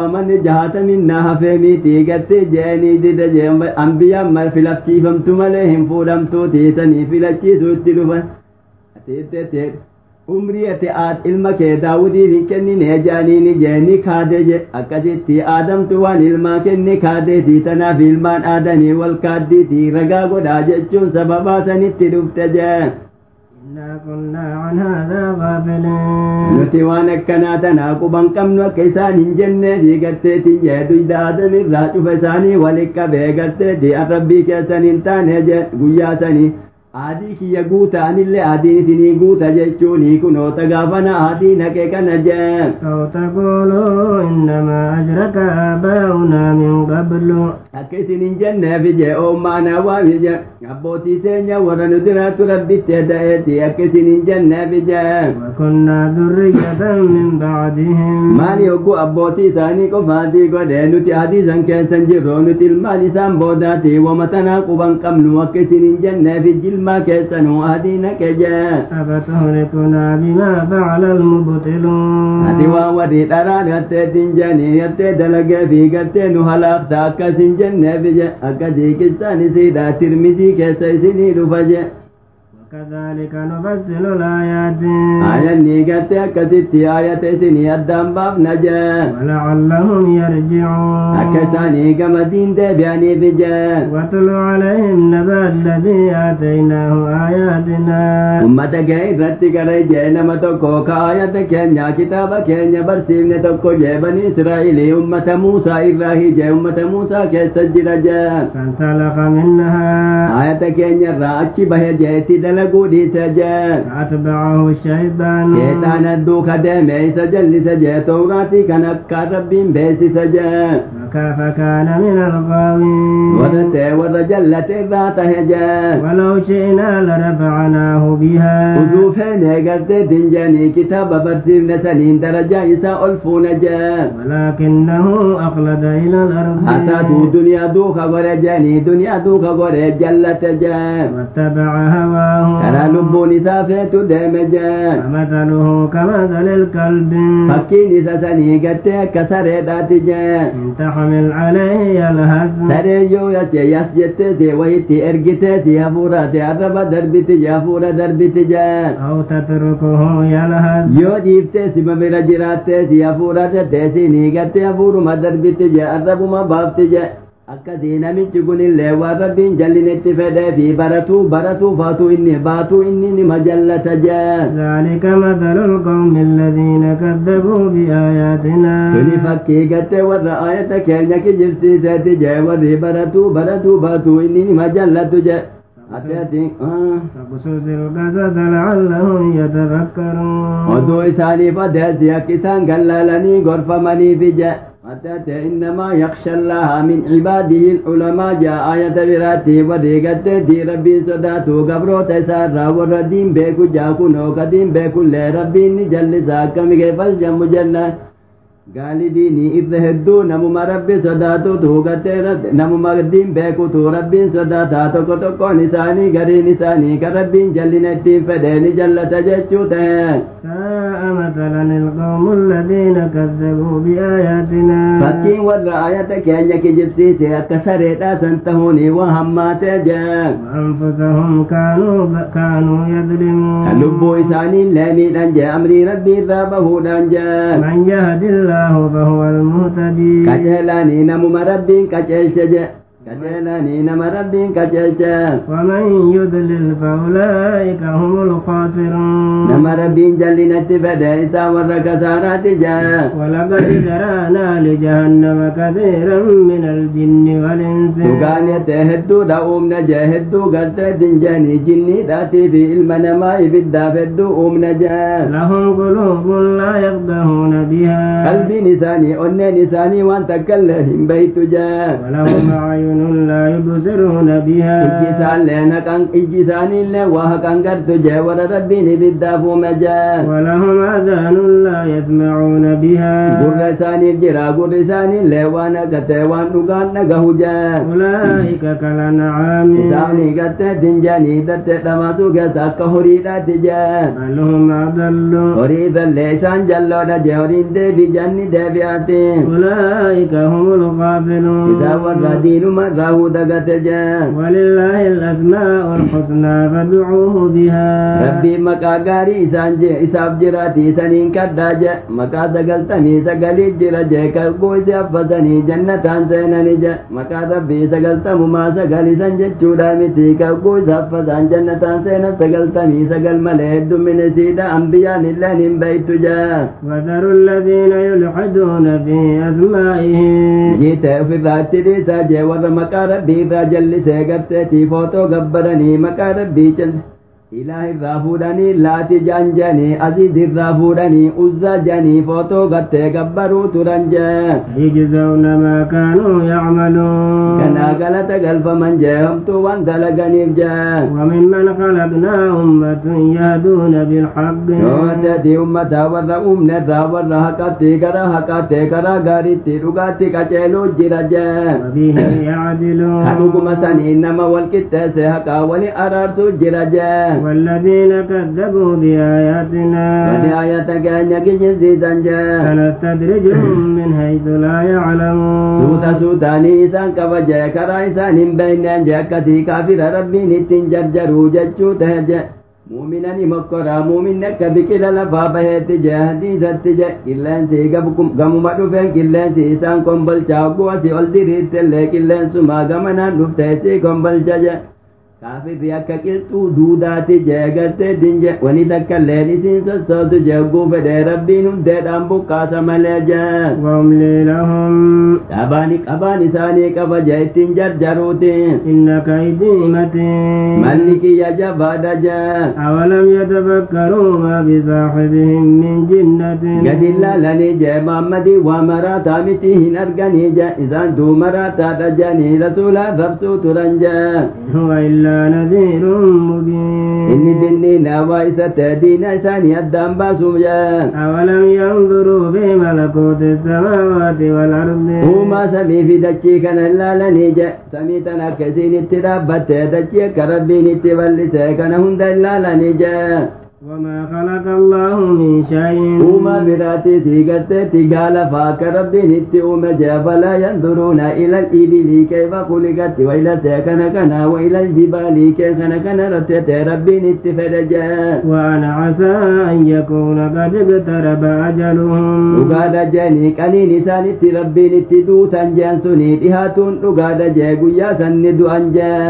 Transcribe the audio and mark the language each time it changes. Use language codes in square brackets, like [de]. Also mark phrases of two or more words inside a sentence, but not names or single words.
[om] amanni 60 hafee miitii gartee je'anii dida je ambiyyaan filachiifamtu malee hin fuudhamtuutii sanii filachiisuu itti dhufan atiittee umrii ati ilma kee daawudiif hin kennine jaaniini jeeni kaade je akkasitti aadamtu waan ilmaa kenne kaadeetii tanaaf ilmaan aadanii wal kaaddiitii ragaa godhaa jechuun sababaa sanitti dhufte je [ar] إنا كنا عن هذا غافلين [om] nuti waan akkanaa tanaa quban qabnu akka isaan hin jenneefi garteetiin jee duyda aadamirraa cufa isaanii walit qabee garteetii arrabbii keessan hin taane je guyyaa sanii aadii kiyya guuta anillee aadiin isinii guuta jechuuni kunoota gaafana aadii naqe kana jee [ar] أو تقولوا إنما أشرك آباؤنا من قبل [om] akka isin hin jenneefi jee oommaanaa waami je abbootii seenya warra nutiraatu rabbitti eda'eeti akka isin hin jenneefi jee [ar] وكنا ذرية من بعدهم [om] maali hogguu abbootii isaanii qofaatii godhe nuti hadiisan keessan jirru nuti ilmaan isaan boodaati wama tanaa quban qabnu akka isin hin jenneefi jilmaa keessanuu adii naqe jee [ar] أفتهلكنا بما فعل المبطلون [om] ati waan warri dharaa gatteetiin janii gattee dalagee fi gattee nu halaafta akkas hin jenneefi je akkasii qissaan isiidha tirmizii keessa isinii dhufa je [ar] وكذلك نفصل الآيات [om] ayanni gattee akkasitti ayata isinii addaan baafna je [ar] ولعلهم يرجعون [om] akka isaanii gama diin deebi'aniifi je [ar] واتل عليهم نبأ الذي آتيناه آياتنا [om] ummata kee irratti gara jee nama tokko ka ayata keenya kitaaba keenya barsiifne tokko jee bani israa'ilii ummata muusaa irraahi jee ummata muusaa keessa jira je [ar] فانسلخ منها [om] ayata keenya irraa achi bahe jeetti dalaguu dhiise je [ar] فأتبعه الشيطان [om] sheexaan adduu kadeeme isa jallise jee tawraatii kan akka rabbiin beesise je [ar] فكان من الغاوين [om] warra ta'e warra jallate irraa tahe je [ar] ولو شئنا لرفعناه بها [om] uduu feene gartee dinjanii kitaaba barsiifne saniin darajaa isaa ol fuune je [ar] ولكنه أخلد إلى الأرض [om] hasaatu duniyaa duuka gore jeeni duniyaa duuka gore jallate je [ar] واتبع هواه [om] karaa lubbuun isaa feetu deeme je [ar] فمثله كمثل الكلب [om] fakkiin isa sanii gartee akka sareedhaati je [ar] إن تحمل عليه يلهث [om] sareeyyoo yas jetteeti wayitti ergiteeti hafuuraati arraba darbiti je hafuura darbiti je [ar] أو تتركه يلهث [om] yoo dhiiftee sima bira jiraatteeti hafuura jetteesinii gartee hafuuruma darbiti je arrabuma baafti je akkasii namichi kunillee waan rabbiin jallinetti fedhee fi baratuu faatu inni baatu inni nima jallata je [ar] ذلك مثل القوم الذين كذبوا بآياتنا [om] tuni fakkii gartee warra ayata keenya kijibsiiseeti je warri baratuu baatu inni nima jallatu je ati [ar] فقصص القصص لعلهم يتفكرون [om] oduu isaaniif adeesi akka isaan gallaalanii gorfamaniifi je ati [ar] إنما يخشى الله من عباده العلماء [om] jaa ayata biraatti warri garteetii rabbiin sodaatu gabroota isaarraa warra diin beeku jaa kunoo ka diin beekullee rabbiin ni jallisa akkami keefas jammu jennaan gaalidiinii irra hedduu namuma rabbi sodaatutu gartee namuma diin beekutu rabbiin sodaataa tokko tokkoon isaanii gariin isaanii ka rabbiin jallina ittiin fedhe ni jallata jechuu ta'e [ar] ساء مثلا القوم الذين كذبوا بآياتنا [om] fakkiin warra ayata keenya kijibsiise akka sareedhaa san tahuuni waa hammaatee jee [ar] وأنفسهم كانوا يظلمون [om] kan lubbuu isaanii illee miidhan jee amrii rabbii irraa bahuudhaan jee [ar] من يهد الله فهو المهتدي [om] qaceelaanii namuma rabbiin qaceelche je kajeelanii nama rabbiin kajeelcha [ar] ومن يضلل فأولئك هم الخاسرون [om] nama rabbiin jallinatti fedhe isaa warra kasaaraati jaa [ar] ولقد ذرأنا لجهنم كثيرا من الجن والإنس [om] dhugaanete hedduudha uumna jee hedduu gartee dinjanii jinniidhaatii fi ilma namaa ibiddaaf hedduu uumna jee [ar] لهم قلوب لا يفقهون بها [om] qalbiin isaanii onneen isaanii waan takkaillee hin beeytu jee [ar] ولهم أعين لا يبصرون بها [om] ijji isaaniillee waa haqan gartu jee warra rabbiin ibiddaaf uume jee [ar] ولهم آذان لا يسمعون بها [om] gurra isaaniif jira gurri isaaniillee waan haqatee waan dhugaan dhagahu jee [ar] أولئك كالأنعام [om] isaanii gartee dinjanii dattee dhamaatu keessa akka horiidhaati jee [ar] بل هم أضل [om] horii isallee isaan jalloodha jee horiin deebi janni deebi'aati [ar] أولئك هم الغافلون [om] isaan warra diinuma irraa dagate jee [ar] ولله الأسماء الحسنى فادعوه بها [om] rabbiin maqaa gaarii isaaf jiraati isaniin kadhaa jee maqaa 99 jira jee kalquu isi affatanii jannataan seenani jee maqaa rabbii 99 isan jechuudha miti kalquu isa affatan jannataan seenan 99 malee heddummina isiidha ambiyaan illeen hin beeytu jee [ar] وذروا الذين يلحدون في أسمائه [om] jiite ofirraa itti dhiisaa jee warra maqaa rabbii irraa jallisee garteetii footoo gabbaranii maqaa rabbii ilaah irraa fuudhanii laati jaan janii aziz irraa fuudhanii uzzaa janii footoo gartee gabbaruu turan jee [ar] يجزون ما كانوا يعملون [om] kanaa galata galfaman jee homtuu waan dalaganiif jee [ar] وممن خلقنا أمة يهدون بالحق [om] nooteetii ummataa warra uumne irraa warra haqatti gara haqattee karaa gaariitti dhugaatti qaceeluu jira jee [ar] وبه يعدلون [om] kan dhuguma sanii nama wal qixxeesse haqaa wali araarsuu jira jee [ar] والذين كذبوا بآياتنا [om] wani ayata keenya kiyyisiisan jee [ar] سنستدرجهم من حيث لا يعلمون [om] suuta suutaanii isaan qaba jee karaa isaan hin beeyneen jee akkasii kaafira rabbiin ittiin jarjaruu jechuu tahe jee muuminani mokkoraa muuminni akka biqila lafaa baheetti jee hadiisatti jee qilleensi gamuma dhufeen qilleensi isaan kombolchaa hogguu asii ol diriirtellee qilleensuma gamanaan dhufteessi kombolcha jee kaafirri akka qilxuu duudaati jee gartee dinje wani takkailleen isiin sossootu jee hogguu fedhee rabbiin hundeedhaan buqqaasa malee jee [ar] وأملي لهم [om] qabaan isaanii qaba jee ittiin jarjaruuti [ar] إن كيدي متين [om] malli kiyya jabaadha jee [ar] أولم يتفكروا ما بصاحبهم من جنة [om] gadi laalanii jee maammadii waa maraataa miti hin arganii jee isaan duu maraataadha jeanii rasuulaa rabsuu turan jee [ar] هو إلا نذير مبين [om] inni dinniina waa isa ta'e diina isaanii addaan baasuu jee [ar] أولم ينظروا في ملكوت السماوات والأرض [om] uumaa samii fi dachii kana ilaalanii je samii tan akka isiin itti dhaabbatte dachii akka rabbiin itti bal'ise kana hunda ilaalanii je [ar] وما خلق الله من شيء [om] uumaa biraatii sii garteetti gaalafa akka rabbiin itti uume je [ar] أفلا ينظرون إلى الإبل كيف خلقت [om] wa ila seekana kana [ar] وإلى الجبال [om] keekana kana rattete rabbiin itti fedhe je [ar] وأنا عسى أن يكون قد اقترب أجلهم [om] dhugaadha jeeni qaniin isaanitti rabbiin itti duutan jeen suni dhihaatuun dhugaadha jee guyyaa sanni du'an jee